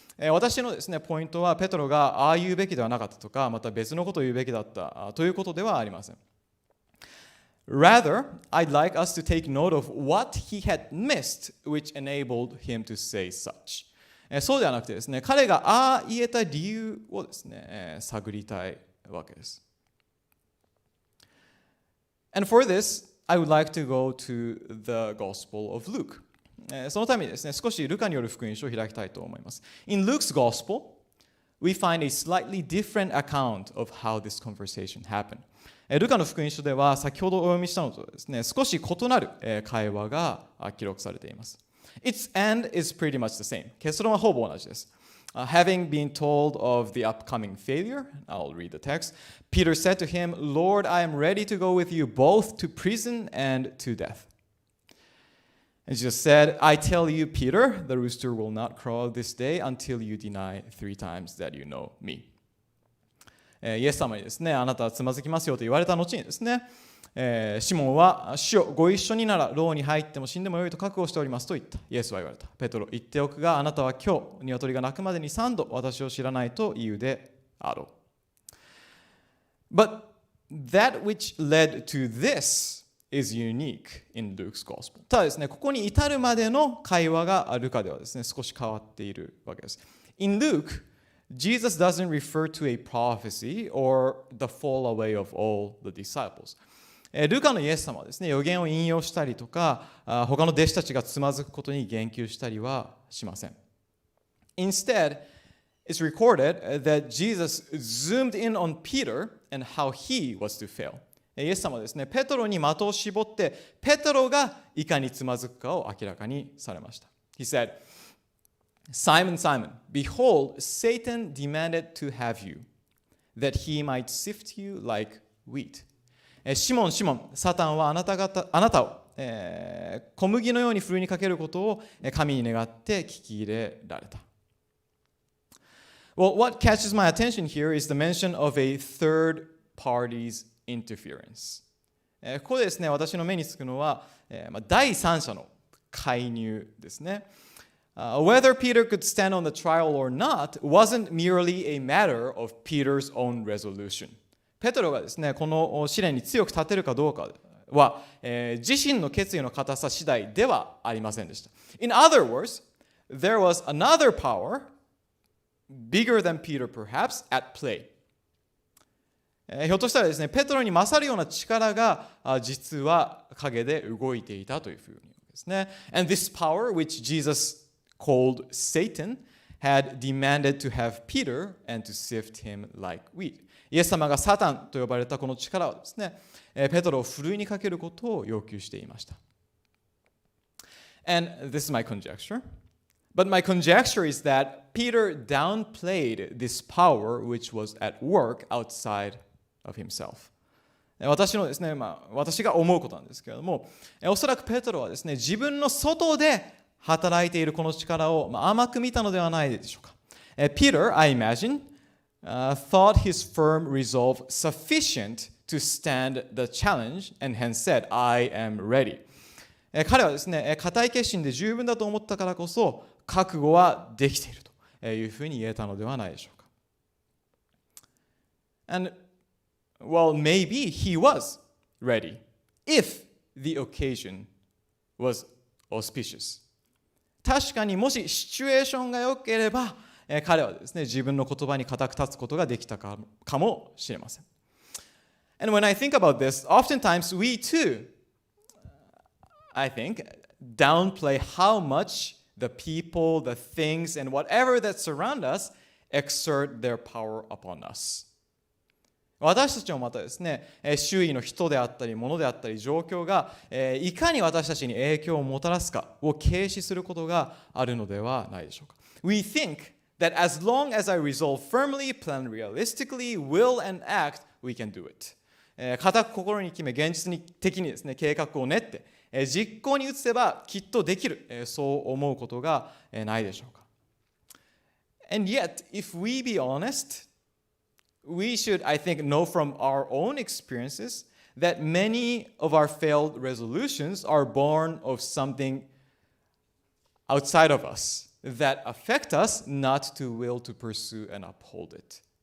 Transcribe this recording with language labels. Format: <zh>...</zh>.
<ja>私のですね、ポイントはペトロがああ言うべきではなかったとか、また別のことを言うべきだったということではありません。</ja> <en>Rather, I'd like us to take note of what he had missed, which enabled him to say such.</en> <ja>そうではなくてですね、彼がああ言えた理由をですね、探りたいわけです。</ja> <en>And for this, I would like to go to the Gospel of Luke.</en> <ja>そのためにですね、少しルカによる福音書を開きたいと思います。</ja> <en>In Luke's Gospel, we find a slightly different account of how this conversation happened.</en> <ja>ルカの福音書では先ほどお読みしたのとですね、少し異なる会話が記録されています。</ja> <en>Its end is pretty much the same.</en> <ja>結論はほぼ同じです。</ja> <en>Having been told of the upcoming failure, I'll read the text. Peter said to him, Lord, I am ready to go with you both to prison and to death. And Jesus said, I tell you, Peter, the rooster will not crow this day until you deny 3 times that you know me.</en> <ja>イエス様にですね、あなたはつまずきますよと言われた後にですね、シモンは主よご一緒になら牢に入っても死んでもよいと覚悟しておりますと言った。イエスは言われた。ペトロ、言っておくがあなたは今日鶏が鳴くまでに3度私を知らないと言うであろう。</ja> <en>But that which led to this is unique in Luke's gospel.</en> <ja>ただですね、ここに至るまでの会話がルカではですね、少し変わっているわけです。</ja> <en>In Luke, Jesus doesn't refer to a prophecy or the fall away of all the disciples.</en> <ja>ルカのイエス様はですね、預言を引用したりとか、他の弟子たちがつまずくことに言及したりはしません。</ja> <en>Instead, it's recorded that Jesus zoomed in on Peter and how he was to fail.</en> <ja>イエス様はですね、ペトロに的を絞って、ペトロがいかにつまずくかを明らかにされました。</ja> <en>He said,Simon, Simon, behold, Satan demanded to have you, that he might sift you like wheat.</en> <ja>シモン、シモン、サタンはあなたを、小麦のようにふるいにかけることを神に願って聞き入れられた。</ja> <en>Well, what catches my attention here is the mention of a third party's interference.</en> <ja>ここでですね、私の目につくのは、第三者の介入ですね。</ja> <en>Whether Peter could stand on the trial or not wasn't merely a matter of Peter's own resolution.</en> <ja>ペトロがですね、この試練に強く立てるかどうかは、自身の決意の固さ次第ではありませんでした。</ja> <en>In other words, there was another power, bigger than Peter perhaps, at play.</en> <ja>ひょっとしたらですね、ペトロに勝るような力が実は陰で動いていたというふうにですね。</ja> <en>And this power, which Jesus called Satan, had demanded to have Peter and to sift him like wheat.</en> <ja>イエス様がサタンと呼ばれたこの力はですね、ペトロをふるいにかけることを要求していました。</ja> <en>And this is my conjecture. But my conjecture is that Peter downplayed this power which was at work outside of himself.</en> <ja>私のですね、私が思うことなんですけれども、おそらくペトロはですね、自分の外で働いているこの力を甘く見たのではないでしょうか。</ja> <en>Peter, I imagine, thought his firm resolve sufficient to stand the challenge and hence said, I am ready.</en> <ja>彼はですね、固い決心で十分だと思ったからこそ、覚悟はできているというふうに言えたのではないでしょうか。</ja> <en>And, well, maybe he was ready if the occasion was auspicious.</en> <ja>確かにもしシチュエーションが良ければ、彼はですね、自分の言葉に固く立つことができたかもしれません。</ja> <en>And when I think about this, oftentimes we too, I think, downplay how much the people, the things, and whatever that surround us exert their power upon us.</en> <ja>私たちもまたですね、周囲の人であったり、物であったり、状況がいかに私たちに影響をもたらすかを軽視することがあるのではないでしょうか。</ja> <en>We think that as long as I resolve firmly, plan realistically, will and act, we can do it.</en> <ja>固く心に決め、現実的にですね、計画を練って、実行に移せばきっとできる、そう思うことがないでしょうか。</ja> <en>And yet, if we be honest, we should, I think, know from our own experiences that many of our failed resolutions are born of something outside of us that affect us not to will to pursue and uphold it.</en>